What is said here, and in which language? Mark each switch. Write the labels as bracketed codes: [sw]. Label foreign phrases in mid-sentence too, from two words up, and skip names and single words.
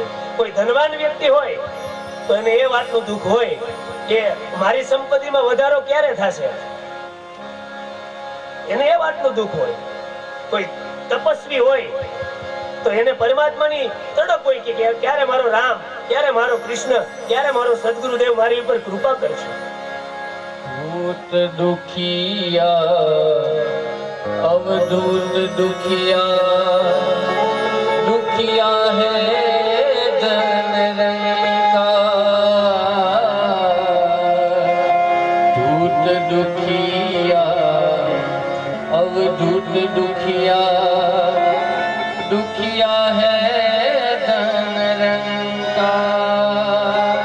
[gu] કોઈ ધનવાન વ્યક્તિ હોય તો એને એ વાતનું દુઃખ હોય કે મારી સંપત્તિમાં વધારો ક્યારે થશે, એને એ વાતનું દુઃખ હોય. કોઈ તપસ્વી હોય તો એને પરમાત્માની તડપ હોય કે ક્યારે મારો રામ, ક્યારે મારો કૃષ્ણ, ક્યારે મારો સદગુરુદેવ મારી ઉપર કૃપા કરશે. [hi] भूत दुखिया अवधूत दुखिया, दुखिया है धन रंगा। धूत दुखिया अवधूत दुखिया, दुखिया है धन रंगा।